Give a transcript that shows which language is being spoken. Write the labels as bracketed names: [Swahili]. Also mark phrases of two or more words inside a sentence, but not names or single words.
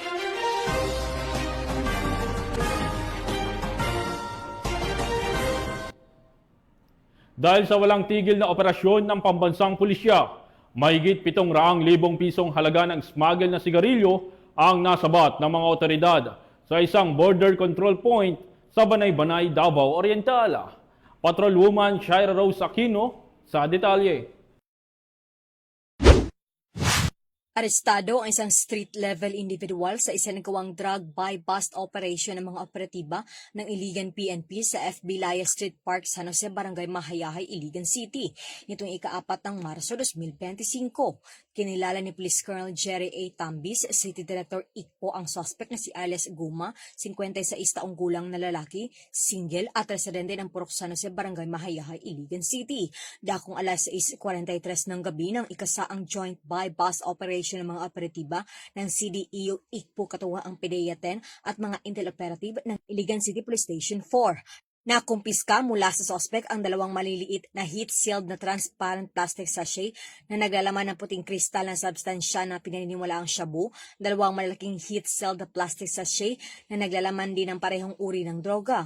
[Filipino] Dahil sa walang tigil na operasyon ng pambansang pulisya, mahigit 700,000 pisong halaga ng smuggle na sigarilyo ang nasabat ng mga otoridad sa isang [English] border control point [Filipino] sa Banay-Banay, Davao Oriental. Patrolwoman Shaira Rose Aquino sa detalye. Arestado ang isang [English] street-level individual [Filipino] sa isinagawang [English] drug buy-bust operation [Filipino] ng mga operatiba ng Iligan PNP sa FB Laya Street Park, San Jose, Barangay Mahayahay, Iligan City. Nitong ika-4 ng Marso 2025. Kinilala ni Police Colonel Jerry A. Tambis, City Director ICPO, ang suspect na si Alias Guma, 56 taong gulang na lalaki, single at residente ng Purok San Jose, Barangay Mahayahay, Iligan City. Dakong alas 6:43 ng gabi nang ikasaang [English] joint buy-bust operation [Filipino] ng mga operatiba ng CDEO ICPO katuwa ang PDEA 10 at mga [English] intel operative [Filipino] ng Iligan City Police Station 4. Nakumpiska mula sa suspect ang 2 maliliit na heat-sealed na [English] transparent plastic sachet [Filipino] na naglalaman ng puting kristal na substansya na pinaniniwalaang shabu, 2 malalaking heat-sealed na [English] plastic sachet [Filipino] na naglalaman din ng parehong uri ng droga.